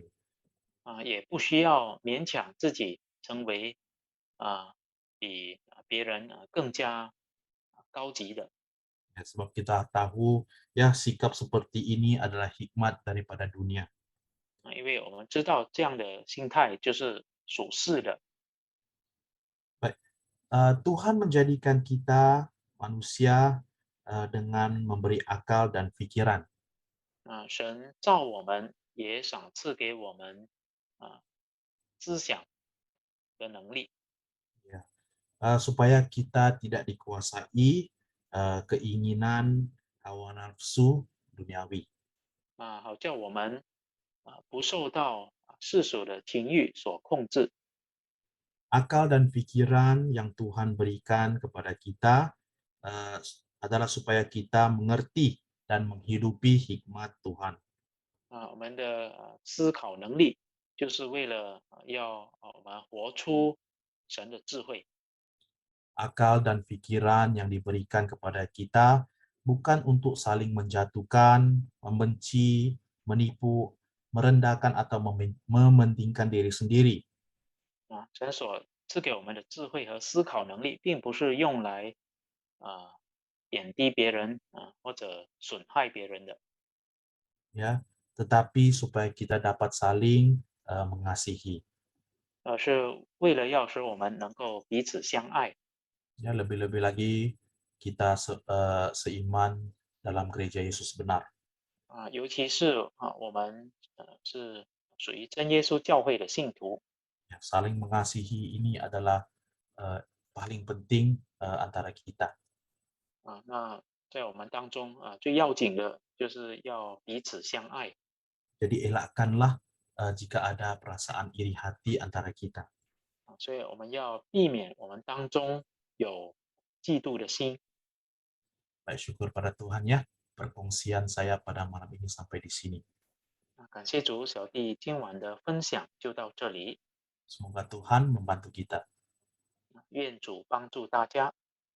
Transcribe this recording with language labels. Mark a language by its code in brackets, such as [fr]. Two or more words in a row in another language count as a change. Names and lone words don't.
[zh] 也不需要勉强自己成为比别人更加高级的。 [ms] Ya, sebab kita tahu ya sikap seperti ini adalah hikmat daripada dunia. [zh] 因为我们知道这样的心态就是属世的。 [ms] Baik, Tuhan menjadikan kita manusia dengan memberi akal dan pikiran. [zh] 神造我们，也赏赐给我们啊、思想的能力， [ms] Ya. Supaya kita tidak dikuasai keinginan hawa nafsu duniawi. [zh] 好叫我们不受到世俗的情欲所控制。 [ms] Akal dan pikiran yang Tuhan berikan kepada kita adalah supaya kita mengerti dan menghidupi hikmat Tuhan. [zh] 我们的思考能力，就是为了要我们活出神的智慧。 [ms] Akal dan pikiran yang diberikan kepada kita bukan untuk saling menjatuhkan, membenci, menipu, merendahkan atau mementingkan diri sendiri. [zh] 神所赐给我们的智慧和思考能力，并不是用来啊、贬低别人或者损害别人的， [ms] Ya, tetapi supaya kita dapat saling mengasihi. [zh] 而是为了要使我们能够彼此相爱。 [ms] Ya, lebih-lebih lagi kita seiman dalam gereja Yesus benar. [zh] 尤其是我们是属于真耶稣教会的信徒。 [ms] Ya, saling mengasihi ini adalah paling penting antara kita. [zh] 那在我们当中最要紧的就是要彼此相爱。 [ms] Jadi elakkanlah jika ada perasaan iri hati antara kita. [zh] 所以我们要避免我们当中有嫉妒的心。 [ms] Baik, syukur pada Tuhan ya. Perkongsian saya pada malam ini sampai di sini. [zh] 感谢主，小弟今晚的分享就到这里， [ms] Semoga Tuhan membantu kita. [zh] 愿主帮助大家。